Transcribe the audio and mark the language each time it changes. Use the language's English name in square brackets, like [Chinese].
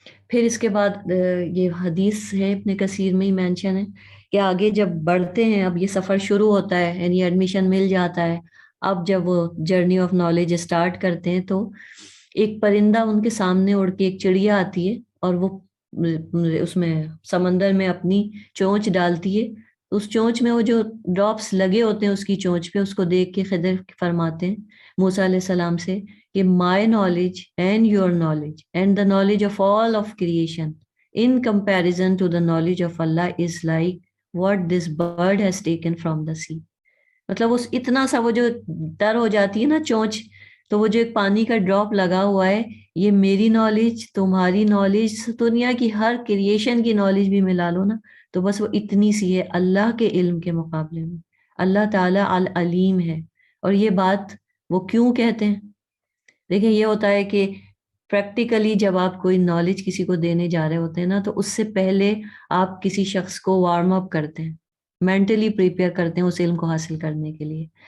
[Urdu] پھر اس کے بعد یہ حدیث ہے ابن کثیر میں ہی مینشن ہے کہ آگے جب بڑھتے ہیں، اب یہ سفر شروع ہوتا ہے، یعنی ایڈمیشن مل جاتا ہے، اب جب وہ جرنی آف نالج اسٹارٹ کرتے ہیں تو ایک پرندہ ان کے سامنے اڑ کے، ایک چڑیا آتی ہے اور وہ اس میں سمندر میں اپنی چونچ ڈالتی ہے. اس چونچ میں وہ جو ڈراپس لگے ہوتے ہیں اس کی چونچ پہ، اس کو دیکھ کے خضر فرماتے ہیں موسیٰ علیہ السلام سے [English] کہ my knowledge and your knowledge and the knowledge of all of creation in comparison to the knowledge of Allah is like what this bird has taken from the sea. [Urdu] مطلب اس اتنا سا وہ جو تر ہو جاتی ہے نا چونچ، تو وہ جو ایک پانی کا ڈراپ لگا ہوا ہے، یہ میری نالج، تمہاری نالج، دنیا کی ہر کریشن کی نالج بھی ملا لو نا تو بس وہ اتنی سی ہے اللہ کے علم کے مقابلے میں. اللہ تعالیٰ العلیم ہے. اور یہ بات وہ کیوں کہتے ہیں؟ دیکھیں یہ ہوتا ہے کہ پریکٹیکلی جب آپ کوئی نالج کسی کو دینے جا رہے ہوتے ہیں نا تو اس سے پہلے آپ کسی شخص کو وارم اپ کرتے ہیں، مینٹلی پریپیئر کرتے ہیں اس علم کو حاصل کرنے کے لیے.